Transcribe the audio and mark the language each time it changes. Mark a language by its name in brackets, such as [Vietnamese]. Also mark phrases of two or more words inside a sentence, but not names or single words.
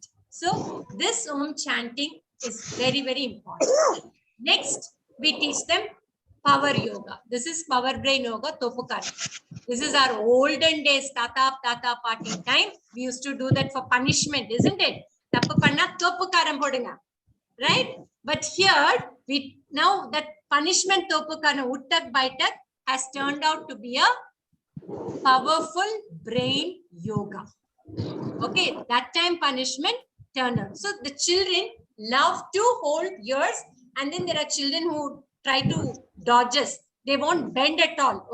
[English] So this Om chanting is very, very important. Next, we teach them power yoga. This is power brain yoga, Topukara. This is our olden days, tata party time. We used to do that for punishment, isn't it? [Tamil] தப்பு பண்ணா தோப்புக்கரணம் போடுங்க. [English] Right? But here, now that punishment Topukara, [Hindi] उठक बैठक, [English] has turned out to be a powerful brain yoga. Okay, that time punishment turned out. So the children love to hold ears, and then there are children who try to dodges. They won't bend at all.